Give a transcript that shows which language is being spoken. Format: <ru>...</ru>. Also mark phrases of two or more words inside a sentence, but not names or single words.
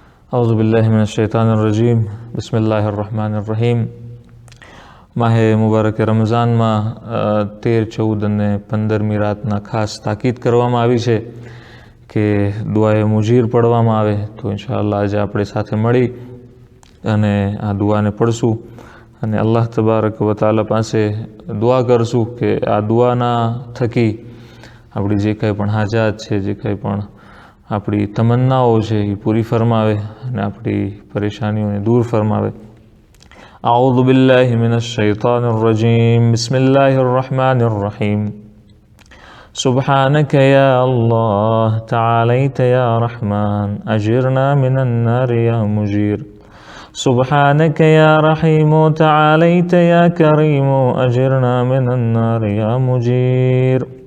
<ar>اعوذ باللہ من الشیطان الرجیم بسم اللہ الرحمن الرحیم.</ar> <gu>માહ મુબારક રમઝાનમાં 13, 14 અને 15મી રાતના ખાસ તાકીદ કરવામાં આવી છે કે દુઆએ મુજીર પઢવામાં આવે. તો ઇન્શાઅલ્લાહ આજે આપણે સાથે મળી અને આ દુઆને પઢશું અને</gu> <ar>الله تبارك و تعالى</ar> <gu>પાસે દુઆ કરશું કે આ દુઆના થકી આપણી જે કંઈ પણ હાજાત છે, જે કંઈ પણ આપણી તમન્નાઓ છે એ પૂરી ફરમાવે અને આપણી પરેશાનીઓને દૂર ફરમાવે.</gu> <ar>أعوذ بالله من الشيطان الرجيم بسم الله الرحمن الرحيم. سبحانك يا الله تعاليت يا رحمن أجرنا من النار يا مجير. سبحانك يا رحيم تعاليت يا كريم أجرنا من النار يا مجير.</ar>